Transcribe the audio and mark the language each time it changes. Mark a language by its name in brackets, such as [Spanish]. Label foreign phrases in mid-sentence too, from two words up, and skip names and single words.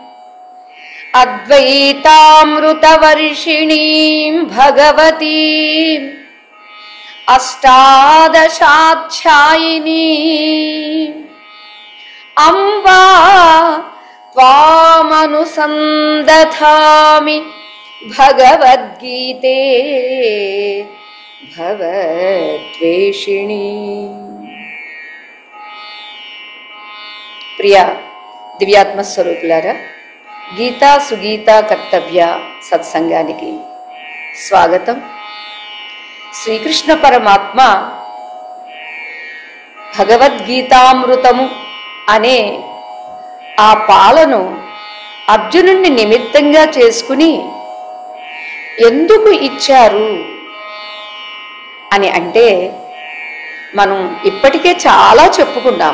[Sanskrit] अद्वैतामृतवर्षिणीं भगवतीम् अष्टादशाध्यायिनीम् अम्बा त्वामनुसन्दधामि भगवद्गीते भवद्वेषिणी। [Telugu] प्रिय దివ్యాత్మ స్వరూపులారా, గీతా సుగీత కర్తవ్య సత్సంగానికి స్వాగతం. శ్రీకృష్ణ పరమాత్మ భగవద్గీతామృతము అనే ఆ పాలను అర్జునుడిని నిమిత్తంగా చేసుకుని ఎందుకు ఇచ్చారు అని అంటే, మనం ఇప్పటికే చాలా చెప్పుకున్నాం.